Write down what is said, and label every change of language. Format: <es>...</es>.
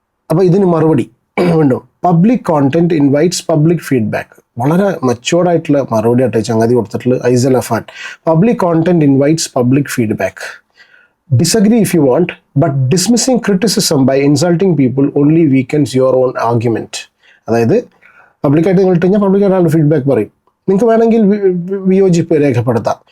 <ml>അപ്പോൾ ഇതിന് മറുപടി വീണ്ടും</ml> <en>Public content invites public feedback.</en> <ml>വളരെ മച്ചുവേർഡായിട്ടുള്ള മറുപടി ആയിട്ട് ചങ്ങാതി കൊടുത്തിട്ടുള്ളത് ഐസൽ Affan.</ml> <en>Public content invites public feedback. Disagree if you want, but dismissing criticism by insulting people only weakens your own argument.</en> <ml>അതായത് പബ്ലിക്കായിട്ട് നിങ്ങൾ ഇട്ട് കഴിഞ്ഞാൽ പബ്ലിക്കായിട്ട് ഫീഡ്ബാക്ക് പറയും, നിങ്ങൾക്ക് വേണമെങ്കിൽ വിയോജിപ്പ് രേഖപ്പെടുത്താം.</ml>